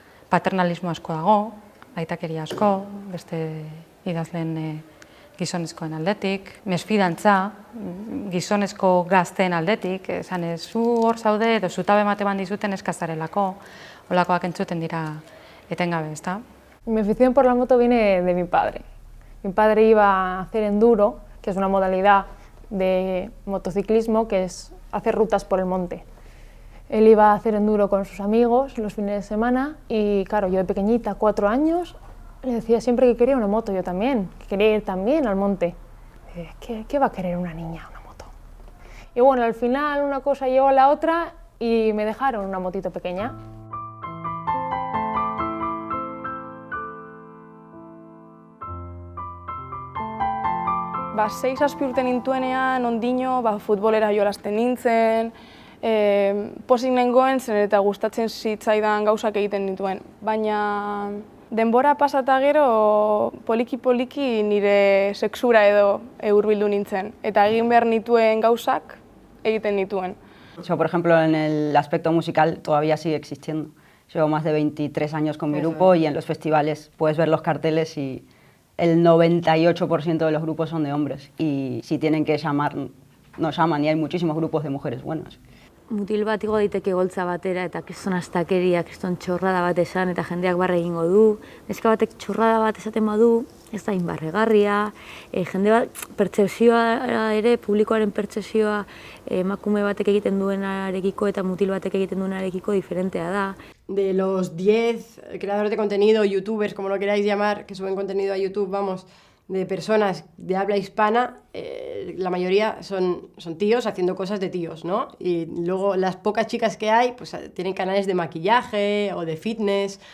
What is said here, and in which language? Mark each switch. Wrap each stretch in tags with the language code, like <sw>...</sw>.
<eu>Paternalismo asko dago, aitakeria asko, beste idazleen gizonezkoen aldetik, mesfidantza, gizonezko gazteen aldetik, esan zu hor zaude edo zutabe mate dizuten eskazarelako, holakoak entzuten dira etengabe, ezta?</eu> <es>Mi afición por la moto viene de mi padre. Mi padre iba a hacer enduro, que es una modalidad de motociclismo que es hacer rutas por el monte. Él iba a hacer enduro con sus amigos los fines de semana y claro, yo de pequeñita, 4 años, le decía siempre que quería una moto, yo también, que quería ir también al monte. ¿Qué va a querer una niña, una moto? Y bueno, al final una cosa llevó a la otra y me dejaron una motito pequeña.</es> <eu>Ba, 6-7 urte nintuenean, ondino, futbolera jolasten nintzen, pozik nengoen zen eta gustatzen zitzaidan gauzak egiten nituen. Baina denbora pasata gero poliki-poliki nire sexura edo hurbildu nintzen. Eta egin behar nituen gauzak egiten nituen.</eu> <es>Yo, por ejemplo, en el aspecto musical todavía sigue existiendo. Llevo más de 23 años con mi grupo y en los festivales puedes ver los carteles y el 98% de los grupos son de hombres y si tienen que llamar, no llaman y hay muchísimos grupos de mujeres buenas.</es> <eu>Mutil bat igo daiteke goltza batera eta kriston astakeria, kriston txorrada bat esan eta jendeak barre egingo du. Neska batek txorrada bat esaten badu, ez da inbarregarria. Jende bat, pertzepzioa ere, publikoaren pertzepzioa emakume batek egiten duenarekiko eta mutil batek egiten duenarekiko diferentea da.</eu> <es>De los 10 creadores de contenido, youtubers, como lo queráis llamar, que suben contenido a YouTube, vamos, de personas de habla hispana, la mayoría son tíos haciendo cosas de tíos, ¿no? Y luego las pocas chicas que hay, pues tienen canales de maquillaje o de fitness.</es>